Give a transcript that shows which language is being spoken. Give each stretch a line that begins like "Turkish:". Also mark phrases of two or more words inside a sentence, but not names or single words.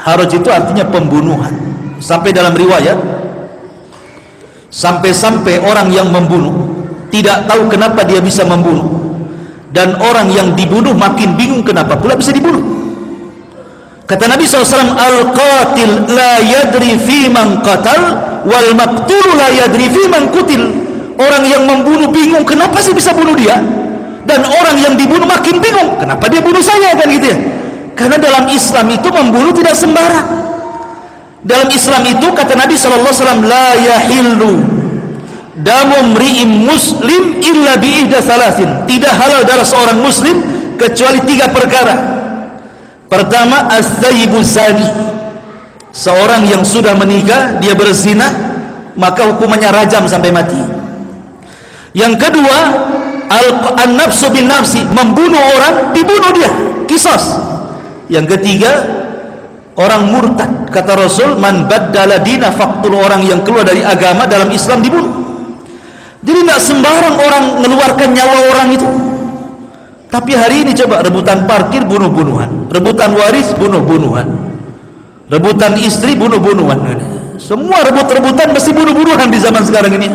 Indonesian: Haraj itu artinya pembunuhan. Sampai dalam riwayat, sampai-sampai orang yang membunuh tidak tahu kenapa dia bisa membunuh, dan orang yang dibunuh makin bingung kenapa pula bisa dibunuh. Kata Nabi SAW,
Arabic: القاتل لا يدري فيم قتل والمقتول لا يدري فيم قتل.
Indonesian: Orang yang membunuh bingung kenapa sih bisa bunuh dia, dan orang yang dibunuh makin bingung kenapa dia bunuh saya, kan gitu ya. Karena dalam Islam itu membunuh tidak sembarang. Dalam Islam itu kata Nabi SAW,
Arabic: لا يحل دم امرئ مسلم إلا بإحدى ثلاث.
Indonesian: Tidak halal darah seorang muslim kecuali 3 perkara. Pertama,
Arabic: الثيب الزاني,
Indonesian: seorang yang sudah menikah dia berzina, maka hukumannya rajam sampai mati. Yang kedua,
Arabic: النفس بالنفس,
Indonesian: membunuh orang dibunuh dia, qisas. Yang ketiga, orang murtad. Kata Rasul,
Arabic: من بدل دين فاقتل,
Indonesian: orang yang keluar dari agama dalam Islam dibunuh. Jadi tidak sembarang orang mengeluarkan nyawa orang itu. Tapi hari ini coba, rebutan parkir bunuh-bunuhan, rebutan waris bunuh-bunuhan, rebutan istri bunuh-bunuhan. Semua rebut-rebutan mesti bunuh-bunuhan di zaman sekarang ini.